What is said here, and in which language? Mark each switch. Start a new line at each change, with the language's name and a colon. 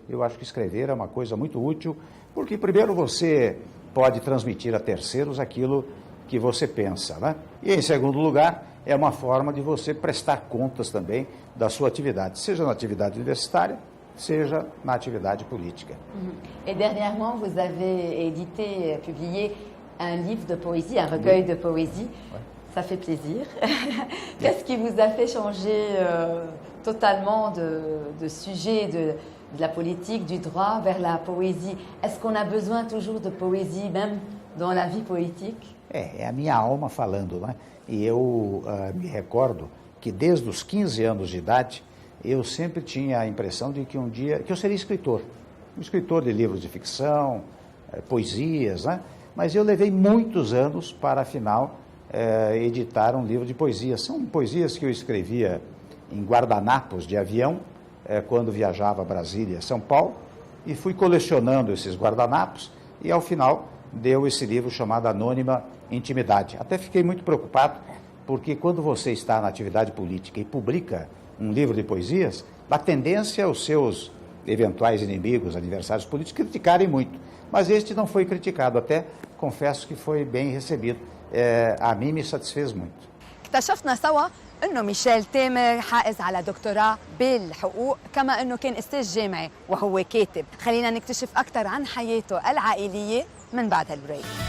Portuguese: Eu acho que escrever é uma coisa muito útil, porque primeiro você pode transmitir a terceiros aquilo que você pensa. Né? E em segundo lugar, é uma forma de você prestar contas também da sua atividade, seja na atividade universitária, seja na atividade política.
French: Et dernièrement, vous avez édité, publié un livre de poésie, un recueil de poésie. Ouais. Ça fait plaisir. Qu'est-ce qui vous a fait changer totalement de sujet de la politique, du droit vers la poésie? Est-ce qu'on a besoin toujours de poésie, même dans la vie politique?
Portuguese: É a minha alma falando, né? E eu me recordo que desde os 15 anos de idade, eu sempre tinha a impressão de que um dia, que eu seria escritor. Um escritor de livros de ficção, poesias, né? Mas eu levei muitos anos para, afinal, editar um livro de poesias. São poesias que eu escrevia em guardanapos de avião, quando viajava a Brasília, São Paulo, e fui colecionando esses guardanapos, e ao final deu esse livro chamado Anônima Intimidade. Até fiquei muito preocupado, porque quando você está na atividade política e publica um livro de poesias, a tendência é os seus eventuais inimigos, adversários políticos, criticarem muito. Mas este não foi criticado, até confesso que foi bem recebido. A mim me satisfez muito.
Arabic: اكتشفنا سوا انه ميشيل تامر حائز على دكتوراه بالحقوق، كما انه كان استاذ جامعي وهو كاتب. خلينا نكتشف اكثر عن حياته العائليه من بعد هالبريك.